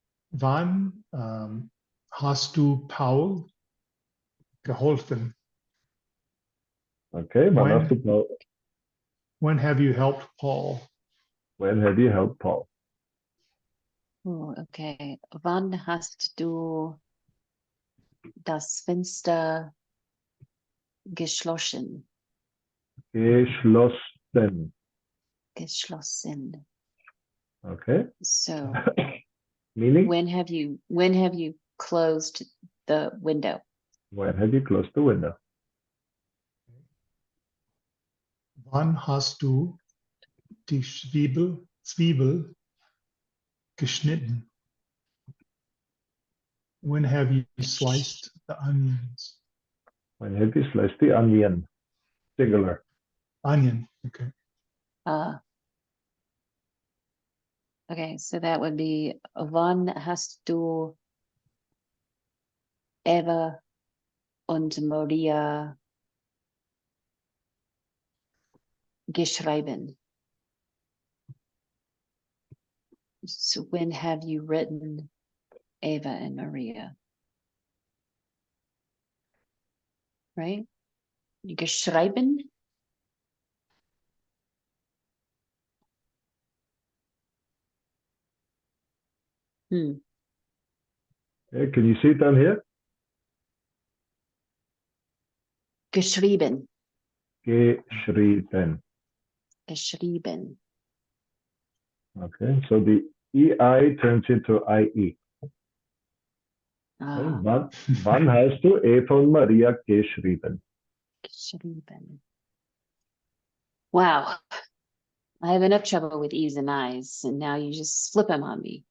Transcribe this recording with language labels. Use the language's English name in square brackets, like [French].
[German] Wann hast du Paul geholfen? [English] okay, one When after Paul. when have you helped Paul? When have you helped Paul? Oh, okay. [German] Wann hast du das Fenster geschlossen? Geschlossen. Geschlossen. [English] Okay. So Meaning, when have you closed the window? when have you closed the window? [German] Wann hast du die Zwiebel geschnitten? [English] When have you sliced the onions? When have you sliced the onion? Singular. Onion. Okay. Uh, okay, so that would be [German] wann hast du Eva und Maria geschrieben? [English] So when have you written Eva and Maria? Right? Geschrieben? Hmm. Okay, can you see it down here? [German] Geschrieben. Geschrieben. Geschrieben. [English] Okay, so the EI turns into IE. Okay, Ah, [German] wann hast du Eva und Maria geschrieben? geschrieben. Wow. [English] I have enough trouble with E's and I's, and now you just flip them on me.